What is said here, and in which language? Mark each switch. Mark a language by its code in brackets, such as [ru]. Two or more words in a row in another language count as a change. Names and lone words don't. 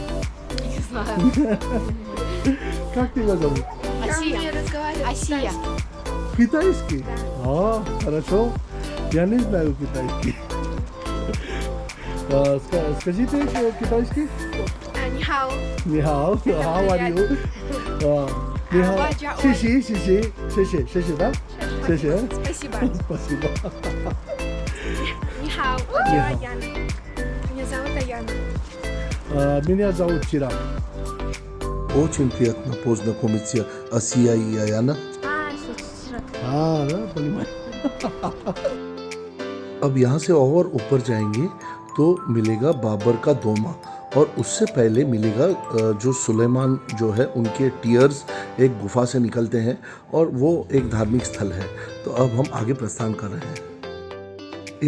[ru] Не знаю. Как тебя зовут? Асия. Китайский? А, хорошо. Я не знаю китайский. Скажите китайский? Нихао. Нихао. [en] How are you? [ru] Нихао. Шиши, да? Шиши. Спасибо. Спасибо. Нихао. Нихао. Я Яна. Меня зовут Аяна. Меня зовут Чирак. Очень приятно познакомиться, Асия и Аяна. Да, понимаю. [hi] अब यहाँ से और ऊपर जाएंगे तो मिलेगा बाबर का दोमा और उससे पहले मिलेगा जो सुलेमान जो है उनके टीयर्स एक गुफा से निकलते हैं और वो एक धार्मिक स्थल है। तो अब हम आगे प्रस्थान कर रहे हैं।